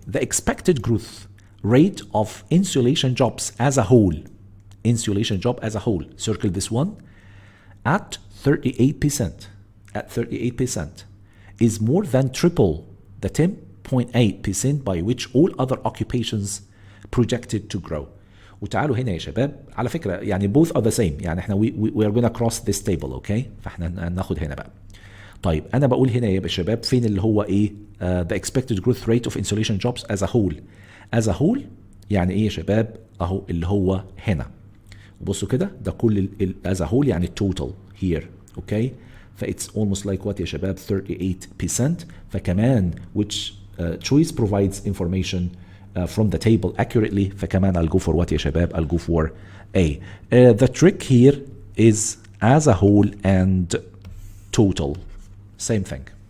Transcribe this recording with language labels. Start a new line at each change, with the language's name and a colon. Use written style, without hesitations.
English: The expected growth rate of insulation jobs as a whole. Insulation job as a whole. Circle this one. At 38%. At 38%. Is more than triple the 10.8% by which all other occupations projected to grow.
Arabic: وتعالوا هنا يا شباب على فكرة يعني
English: both are the same.
Arabic: يعني احنا
English: we are gonna cross this table.
Arabic: okay فاحنا ناخد هنا بقى. طيب انا بقول هنا يا شباب فين اللي هو ايه
English: the expected growth rate of insulation jobs as a whole. as a whole
Arabic: يعني ايه يا شباب؟ اهو اللي هو هنا. بصوا كده ده كل
English: as a whole
Arabic: يعني
English: total here. okay فإتس almost like what
Arabic: يا شباب
English: 38%. فكمان which choice provides information from the table accurately.
Arabic: فكمان
English: I'll go for what
Arabic: يا شباب؟
English: I'll go for A. The trick here is as a whole and total. Same thing.